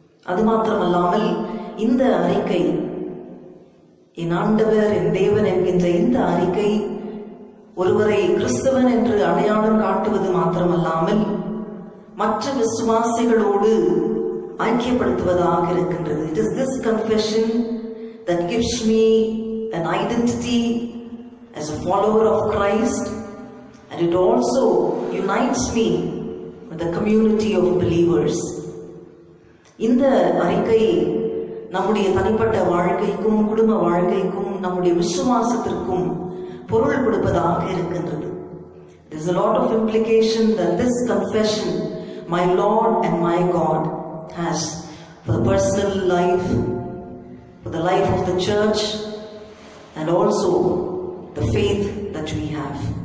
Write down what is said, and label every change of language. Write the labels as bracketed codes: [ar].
[ta] அது மாத்திரமல்லாமல் இந்த அறிக்கை, என் ஆண்டவர் என் தேவன் என்கின்ற இந்த அறிக்கை ஒருவரை கிறிஸ்தவன் என்று அடையாளம் காட்டுவது மாத்திரமல்லாமல் மற்ற விசுவாசிகளோடு ஐக்கியப்படுத்துவதாக இருக்கின்றது. [en] It is this confession that gives me an identity as a follower of Christ, and it also unites me with the community of believers. [ta] இந்த அறிக்கை நம்முடைய தனிப்பட்ட வாழ்க்கைக்கும் குடும்ப வாழ்க்கைக்கும் நம்முடைய விசுவாசத்திற்கும் பொருள் கொடுப்பதாக இருக்கின்றது. [en] There is a lot of implication that this confession, my Lord and my God, has for the personal life, for the life of the church, and also the faith that we have.